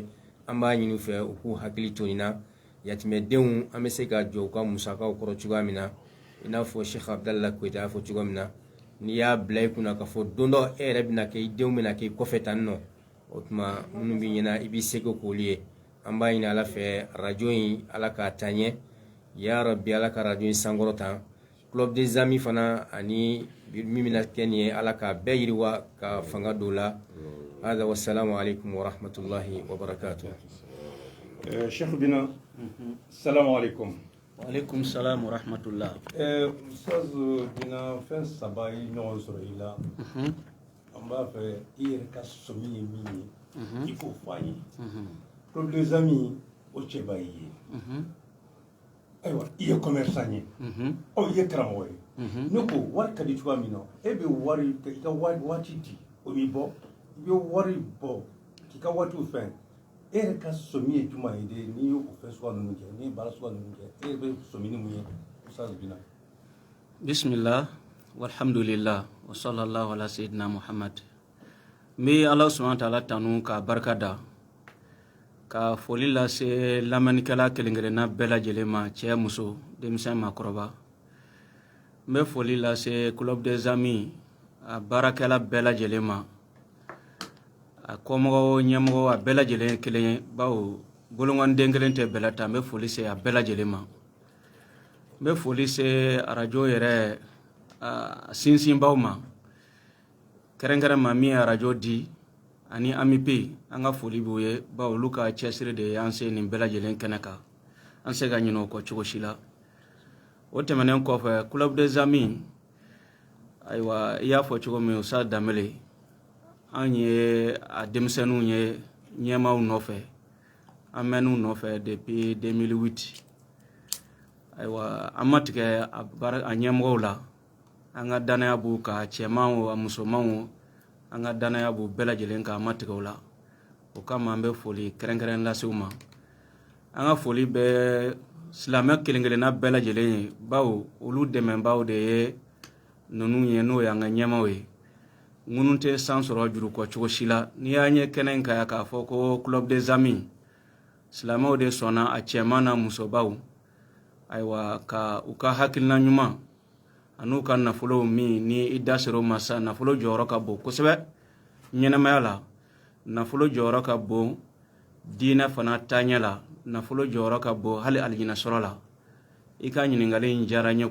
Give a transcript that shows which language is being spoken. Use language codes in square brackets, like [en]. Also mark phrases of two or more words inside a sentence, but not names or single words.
[bm] an b'a ɲini u fɛ u k'u hakili to nin na yatimɛdenw an bɛ se ka jɔ u ka musakaw kɔrɔ cogoya min na i n'a fɔ Sheikh Abdalayi Koyita y'a fɔ cogoya min na n'i y'a bila i kunna ka fɔ don dɔ e yɛrɛ bɛna kɛ i denw bɛna kɛ i kɔfɛ tan nɔ o tuma minnu b'i ɲɛna i b'i seko k'olu ye an b'a ɲini ala fɛ arajo in ala k'a taa ɲɛ [ar] يا ربي [bm] ala ka arajo in sankɔrɔ tan club des amis fana ani min bɛna kɛ nin ye ala k'a bɛɛ yiriwa ka fanga don la hada [ar] والسلام عليكم ورحمة الله وبركاته Cheikh Bina سلام عليكم وعليكم السلام ورحمة الله [bm] Ustaz Bina fɛn saba ye ɲɔgɔn sɔrɔ i la an b'a fɛ i yɛrɛ ka sɔmi ye min ye i k'o fɔ an ye club des amis o cɛ b'a ye ayiwa i ye commerçant ye i ye karamɔgɔ ye ne ko wari ka di cogoya min na e bɛ wari i ka waati di o b'i bɔ i bɛ wari bɔ k'i ka waatiw fɛn e yɛrɛ ka sɔmi ye juma ye de n'i y'o fɛn suguya ninnu kɛ n'i ye baara suguya ninnu kɛ e yɛrɛ bɛ sɔmi ni mun ye Ustaz Bina [ar] بسم الله والحمد لله وصلى الله على سيدنا محمد [bm] n bɛ ala [ar] سبحانه وتعالى [bm] tanu ka barika da ka foli lase lamɛnnikɛla kelen-kelenna bɛɛ lajɛlen ma cɛ muso denmisɛn maakɔrɔba n bɛ foli lase club des amis a baarakɛla bɛɛ lajɛlen ma a kɔmɔgɔw ɲɛmɔgɔ a bɛɛ lajɛlen ye kelen ye bawo bolongɔnden kelen tɛ bɛɛ la ta n bɛ foli se a bɛɛ lajɛlen ma n bɛ foli se arajo yɛrɛ sinsinbaw ma kɛrɛnkɛrɛn ma min ye arajo di ani amipe an ka foli b'u ye bawo olu ka cɛsiri de ye an se nin bɛɛ lajɛlen kɛnɛ kan an se ka ɲinɛ o kɔ cogo si la o tɛmɛnen kɔfɛ club des amis ayiwa i y'a fɔ cogo min Ustaz Danbele an ye a denmisɛnninw ye ɲɛmaaw nɔfɛ an mɛnn'u nɔfɛ depuis 2008 ayiwa an ma tigɛ a ɲɛmɔgɔw la an ka danaya b'u ka cɛman o a musoman o an ka danaya b'u bɛɛ lajɛlen kan an ma tigɛ o la o kama an bɛ foli kɛrɛnkɛrɛn lase u ma an ka foli bɛ silamɛ kelen-kelenna bɛɛ lajɛlen ye bawo olu dɛmɛbaaw de ye ninnu ye n'o ye an ka ɲɛmaaw ye ŋunu tɛ san sɔrɔ juru kɔ cogo si la n'i y'a ɲɛ kɛnɛ in kan k'a fɔ ko club des amis silamɛw de sɔnna a cɛman na musobaw ayiwa ka u ka hakilina ɲuman an'u ka nafolo min ni i da sera o ma sa nafolo jɔyɔrɔ ka bon kosɛbɛ ɲɛnɛmaya la nafolo jɔyɔrɔ ka bon diinɛ fana taaɲɛ la nafolo jɔyɔrɔ ka bon hali alijinɛsɔrɔ la i ka ɲininkali in diyara n ye